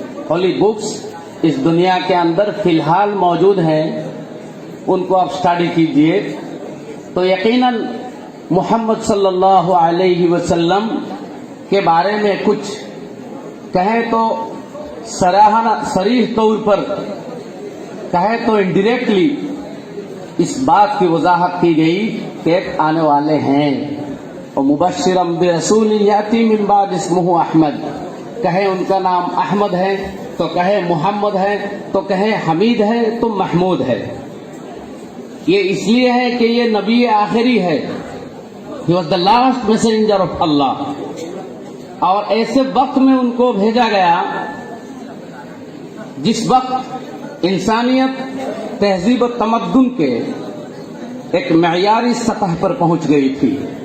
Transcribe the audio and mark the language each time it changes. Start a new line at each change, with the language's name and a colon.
Urdu: Holi books اس دنیا کے اندر فی الحال موجود ہیں، ان کو آپ سٹڈی کیجئے تو یقیناً محمد صلی اللہ علیہ وسلم کے بارے میں کچھ کہیں تو صریح طور پر، کہیں تو انڈائریکٹلی اس بات کی وضاحت کی گئی کہ ایک آنے والے ہیں.
Arabic: ومبشرا برسول یاتی من بعد اسمہ احمد،
Urdu: کہیں ان کا نام احمد ہے تو کہیں محمد ہے تو کہیں حمید ہے تو محمود ہے. یہ اس لیے ہے کہ یہ نبی آخری ہے.
English: He was the last messenger of Allah.
Urdu: اور ایسے وقت میں ان کو بھیجا گیا جس وقت انسانیت تہذیب و تمدن کے ایک معیاری سطح پر پہنچ گئی تھی.